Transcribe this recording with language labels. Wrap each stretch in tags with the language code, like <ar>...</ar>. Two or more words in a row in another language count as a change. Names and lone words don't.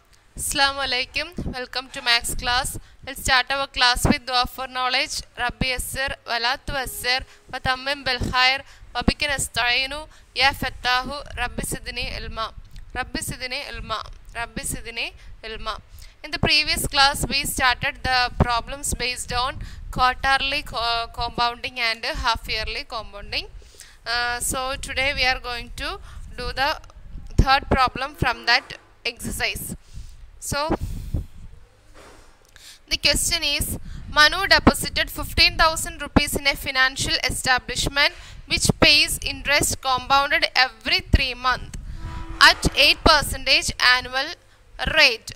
<ar>السلام عليكم.</ar> <en>Welcome to Max class. Let's start our class with dua for knowledge.</en> <ar>رب يسر ولا تعسر وتمم بالخير وبك نستعين يا فتاح, رب زدني علما. رب زدني علما. رب زدني علما.</ar> <en>In the previous class, we started the problems based on quarterly compounding and half-yearly compounding. So today we are going to do the third problem from that exercise. So the question is, Manu deposited 15,000 rupees in a financial establishment which pays interest compounded every 3 months at 8% annual rate.</en>